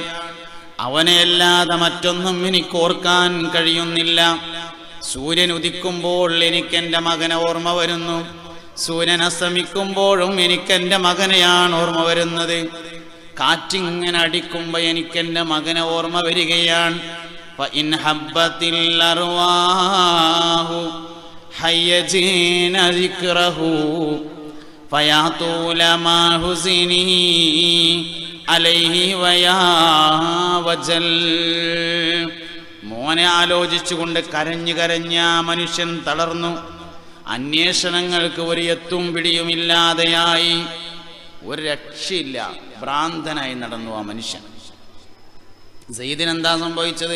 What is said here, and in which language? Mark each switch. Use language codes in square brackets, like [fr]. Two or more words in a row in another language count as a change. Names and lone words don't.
[ml] അവനെ അല്ലാതെ മറ്റൊന്നും എനിക്ക് ഓർക്കാൻ കഴിയുന്നില്ല. സൂര്യൻ ഉദിക്കുമ്പോൾ എനിക്കെൻ്റെ മകനെ ഓർമ്മ വരുന്നു, സൂര്യൻ അസ്തമിക്കുമ്പോഴും എനിക്കെൻ്റെ മകനെയാണ് ഓർമ്മ വരുന്നത്. കാറ്റിങ്ങനെ അടിക്കുമ്പോൾ എനിക്കെൻ്റെ മകനെ ഓർമ്മ വരികയാണ്. [ar] فإن حبت الأرواح حيجين ذكره فيا طول ما حزني عليه ويا وجل. [ml] മോനെ ആലോചിച്ചുകൊണ്ട് കരഞ്ഞു കരഞ്ഞ മനുഷ്യൻ തളർന്നു. അന്വേഷണങ്ങൾക്ക് ഒരു എത്തും പിടിയുമില്ലാതെയായി. ഒരു രക്ഷയില്ല, ഭ്രാന്തനായി നടന്നു ആ മനുഷ്യൻ. സെയ്ദിന് എന്താ സംഭവിച്ചത്?